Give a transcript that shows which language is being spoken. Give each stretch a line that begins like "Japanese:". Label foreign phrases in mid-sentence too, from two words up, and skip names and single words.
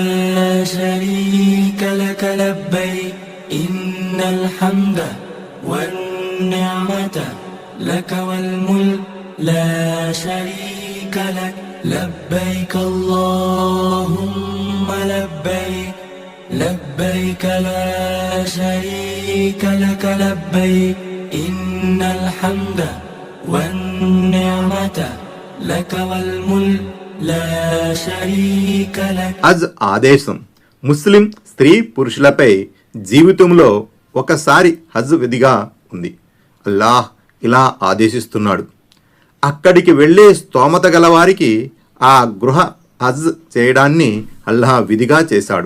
Arabic: شريك لك لبيك إن الحمد والنعمة لك والملك لا شريك لك لبيك اللهم لبيك لبيك لا شريك لك لبيك إن الحمد والنعمة لك والملك لا شريك لك.
Telugu: హజ్ ఆదేశం ముస్లిం స్త్రీ పురుషులపై జీవితంలో ఒకసారి హజ్ విధిగా ఉంది. అల్లాహ్ ఇలా ఆదేశిస్తున్నాడు. అక్కడికి వెళ్ళే స్తోమత గలవారికి ఆ గృహ హజ్ చేయడాన్ని అల్లాహ్ విధిగా చేశాడు.